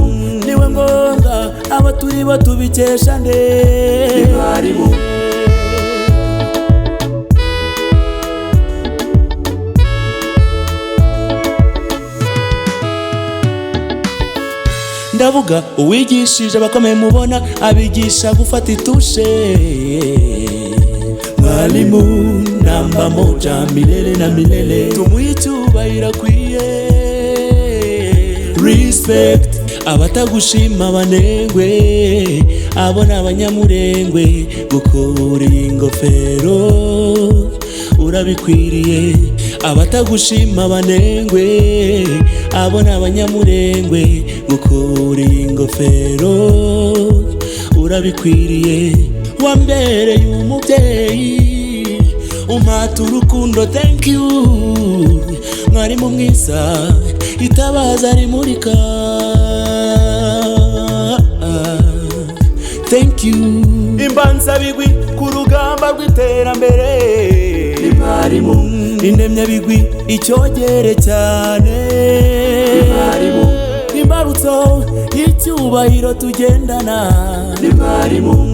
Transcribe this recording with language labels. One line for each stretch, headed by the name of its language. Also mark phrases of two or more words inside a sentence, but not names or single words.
Kinyarwanda: Niwe ngombwa abaturi batubikesha nde, mwarimu. Ndavuga uwigishije abakomeye mubona, abigisha gufata itushe.
Swahili: Mwalimu namba moja milele na milele,
Kinyarwanda: tumuhe icyubahiro akwiye. Respect abatagushima banengwe, abona abanyamurengwe. Gukura ingofero urabikwiriye. Abatagushima banengwe, abona abanyamurengwe. Gukura ingofero urabikwiriye. Wambereye umubyeyi umpata urukundo,
English: thank you.
Kinyarwanda: Mwarimu mwiza itabaza rimurika,
English: thank you.
Kinyarwanda: Imbanza bigwi ku rugamba rw'iterambere, mwarimu. Indemya bigwi icyogere cyane, mwarimu. Imbarutso y'icyubahiro tugendana, mwarimu.